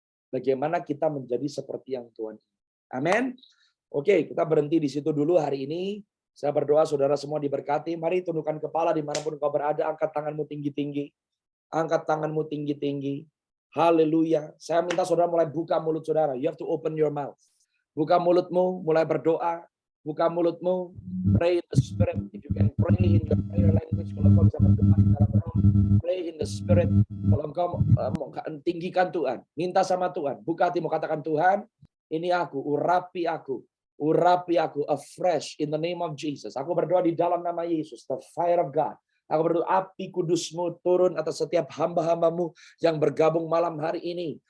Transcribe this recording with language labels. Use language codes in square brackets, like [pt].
[id] Bagaimana kita menjadi seperti yang Tuhan. Amin. Oke, kita berhenti di situ dulu hari ini. Saya berdoa saudara semua diberkati. Mari tundukkan kepala dimanapun kau berada. Angkat tanganmu tinggi-tinggi. Angkat tanganmu tinggi-tinggi. Haleluya. Saya minta saudara mulai buka mulut saudara. [en] You have to open your mouth. [id] Buka mulutmu, mulai berdoa. Buka mulutmu. [en] Pray in the spirit. If you can pray in your prayer language. [id] Kalau kau bisa berdoa di dalam roh. [en] Pray in the spirit. [id] Kalau engkau tinggikan Tuhan. Minta sama Tuhan. Buka hatimu, katakan Tuhan. Ini aku, urapi aku. Urapi aku [en] afresh in the name of Jesus. [id] Aku berdoa di dalam nama Yesus. [en] The fire of God. [id] Aku berdoa api kudusmu turun atas setiap hamba-hambamu yang bergabung malam hari ini.